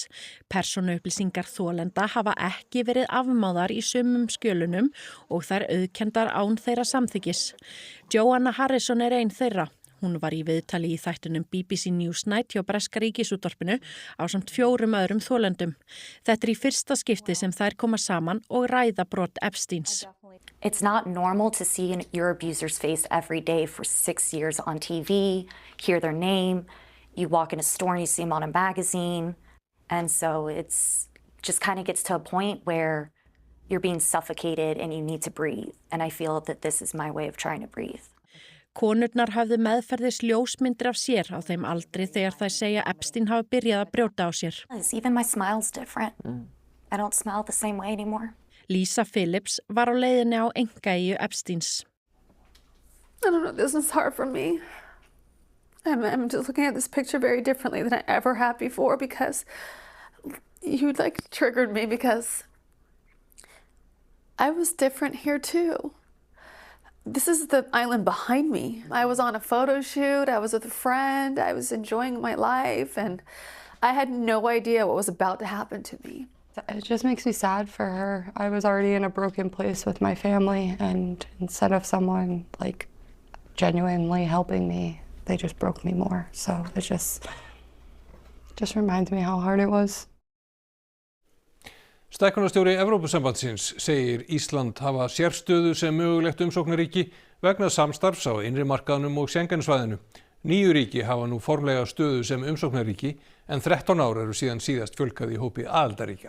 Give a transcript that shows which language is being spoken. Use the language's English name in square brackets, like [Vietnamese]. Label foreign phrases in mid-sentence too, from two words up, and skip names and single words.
[Icelandic] Persónuupplýsingar þolenda hafa ekki verið afmáðar í sumum skjölunum og þær auðkendar án þeirra samþykkis. Joanna Harrison er ein þeirra. Hún var í viðtali í þættinum BBC Newsnight hjá breska ríkisútvarpinu ásamt 4 öðrum þolendum. Þetta í fyrsta skipti sem þær koma saman og ræða brot Epsteins. [English] It's not normal to see your abuser's face every day for 6 years on TV, hear their name, you walk in a store and you see them on a magazine. And so it's just kind of gets to a point where you're being suffocated and you need to breathe. And I feel that this is my way of trying to breathe. [Icelandic] Konurnar hafðu meðferðis ljósmyndir af sér á þeim aldri þegar þær segja Epstein hafi byrjað að brjóta á sér. [English] Even my smile's different. I don't smile the same way anymore. [Icelandic] Lisa Phillips var á leiðinni á einkaeyju Epsteins. [English] I don't know, this is hard for me. I'm just looking at this picture very differently than I ever have before because you triggered me because I was different here too. This is the island behind me. I was on a photo shoot, I was with a friend, I was enjoying my life, and I had no idea what was about to happen to me. It just makes me sad for her. I was already in a broken place with my family, and instead of someone genuinely helping me, they just broke me more. So it just reminds me how hard it was. [Icelandic] Stækkunarstjóri Evrópusambandsins segir Ísland hafa sérstöðu sem mögulegt umsóknaríki vegna samstarfs á innri markaðnum og Schengen-svæðinu. 9 ríki hafa nú formlega stöðu sem umsóknaríki en 13 ár eru síðan síðast fjölgað í hópi aðildarríkja.